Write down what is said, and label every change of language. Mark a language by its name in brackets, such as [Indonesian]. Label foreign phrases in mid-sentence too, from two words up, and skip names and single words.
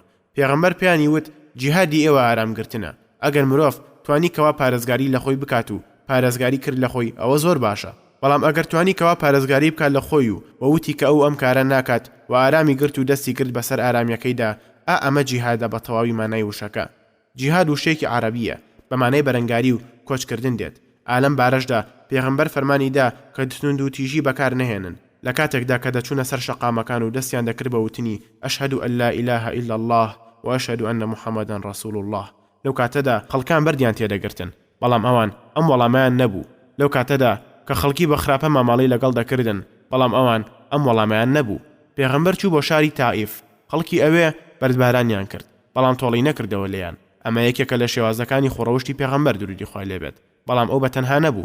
[Central Kurdish] پێغەمبەر پیانی وت جیهادی ئێوە ئارامگرتنە. ئەگەر مرۆڤ توانی کەوا پارێزگاری لە خۆی بکات و پارێزگاری کرد لە خۆی ئەوە زۆر باشە، بەڵام ئەگەر توانی کەوا پارێزگاری بکات لە خۆی و وەوتی کە ئەو ئەم کارە ناکات و ئارامی گرت و دەستی کرد بەسەر ئارامیەکەیدا، ئەمە جیهادە بە تەواوی مانای وشەکە. جیهاد وشەیەکی عەرەبیە، بە مانای بەرەنگاری و کۆچکردن دێت. ئالەم بارەشدا پێغەمبەر فەرمانیدا کە تند و تیژی بەکار نەهێنن لە کاتێکدا کە دەچوونە سەر شەقامەکان و دەستیان دەکرد بە وتنی [Arabic] ئەشهەدو ئەن لا ئیلاهە ئیلا الله وأشهد أن محمدا رسول الله. [Central Kurdish] لەو کاتەدا خەڵکان بەردیان تێدەگرتن، بەڵام ئەوان ئەم وەڵامیان نەبوو. لەو کاتەدا کە خەڵکی بە خراپە ماماڵی لەگەڵ دەکردن، بەڵام ئەوان ئەم وەڵامیان نەبوو. پێغەمبەر چوو بۆ شاری تائیف، خەڵکی ئەوێ بەردبارانیان کرد، بەڵام تۆڵی نەکردەوە لێیان. ئەمە یەکێکە لە شێوازەکانی خۆڕەوشتی پێغەمبەر درودی خوای لێبێت، بەڵام ئەو بەتەنها نەبوو.